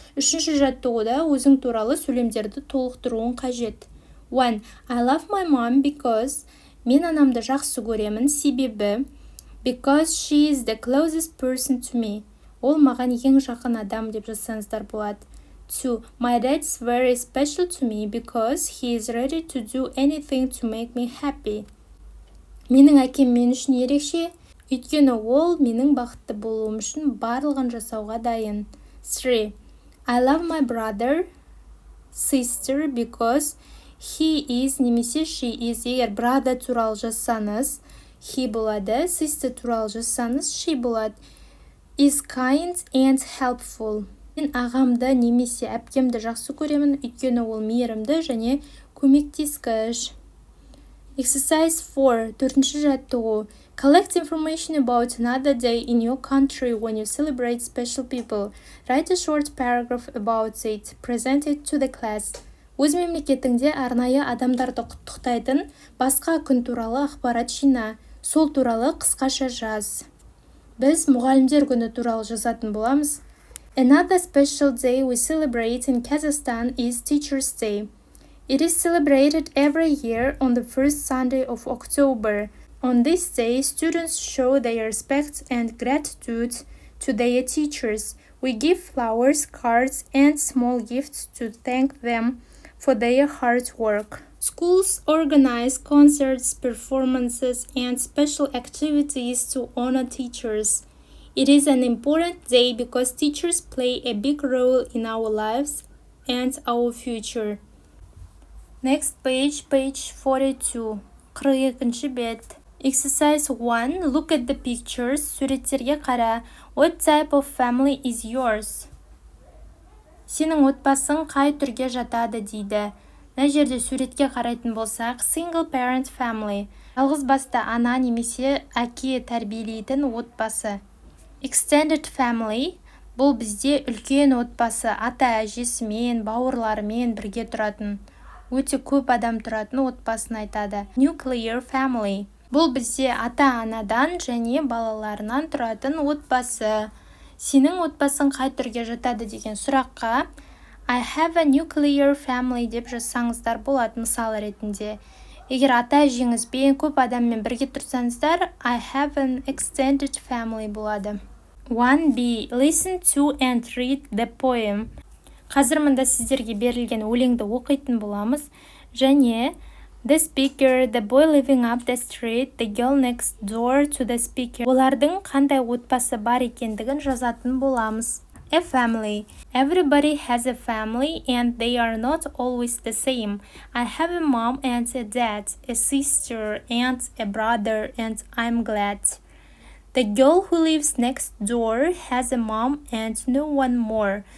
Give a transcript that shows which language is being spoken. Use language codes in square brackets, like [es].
[kk] Үшінші жаттығуда өзің туралы сөйлемдерді толықтыруың қажет. 1. [en] I love my mom because [kk] мен анамды жақсы көремін себебі [en] because she is the closest person to me. [kk] Ол маған ең жақын адам деп жазсаңыздар болады. 2. [en] My dad is very special to me because he is ready to do anything to make me happy. [kk] Менің әкем мен үшін ерекше, өйткені ол менің бақытты болуым үшін барлығын жасауға дайын. 3. [en] I love my brother, sister because he is немесе she is. [kk] Егер brother туралы жазсаңыз, he болады, sister туралы жазсаңыз, she болады. [en] Is kind and helpful. [kk] Мен ағамды немесе әпкемді жақсы көремін, өйткені ол мейірімді және көмектескіш. [en] Exercise 4. [kk] Төртінші жаттығу. [en] Collect information about another day in your country when you celebrate special people. Write a short paragraph about it. Present it to the class. [kk] Өз мемлекетіңде арнайы адамдарды құттықтайтын басқа күн туралы ақпарат жина. Сол туралы қысқаша жаз. Біз мұғалімдер күні туралы жазатын боламыз. [en] Another special day we celebrate in Kazakhstan is Teacher's Day. It is celebrated every year on the first Sunday of October. On this day, students show their respect and gratitude to their teachers. We give flowers, cards, and small gifts to thank them for their hard work. Schools organize concerts, performances, and special activities to honor teachers. It is an important day because teachers play a big role in our lives and our future. Next page, page 42. [kk] 42-ші бет. [en] Exercise 1. Look at the pictures. [kk] Суреттерге қара. [en] What type of family is yours? [kk] Сенің отбасың қай түрге жатады дейді. Мына жерде суретке қарайтын болсақ, [en] single parent family. [kk] Жалғыз басты ана немесе әке тәрбиелейтін отбасы. [en] Extended family. [kk] Бұл бізде үлкен отбасы, ата-әжесімен, бауырларымен бірге тұратын. Өте көп адам тұратын отбасын айтады. [en] Nuclear family. [kk] Бұл бізде ата-анадан және балаларынан тұратын отбасы. Сенің отбасың қай түрге жатады деген сұраққа [en] I have a nuclear family [kk] деп жазсаңыздар болады мысал ретінде. Егер ата-әжеңізбен көп адаммен бірге тұрсаңыздар [en] I have an extended family [kk] болады. 1b. [en] Listen to and read the poem. [kk] Қазір мұнда сіздерге берілген өлеңді оқитын боламыз. [en] Және the speaker, the boy living up the street, the girl next door to the speaker. [kk] Олардың қандай отбасы бар екендігін жазатын боламыз. [en] A family. Everybody has a family and they are not always the same. I have a mom and a dad, a sister and a brother, and I'm glad. The girl who lives next door has a mom and no one more.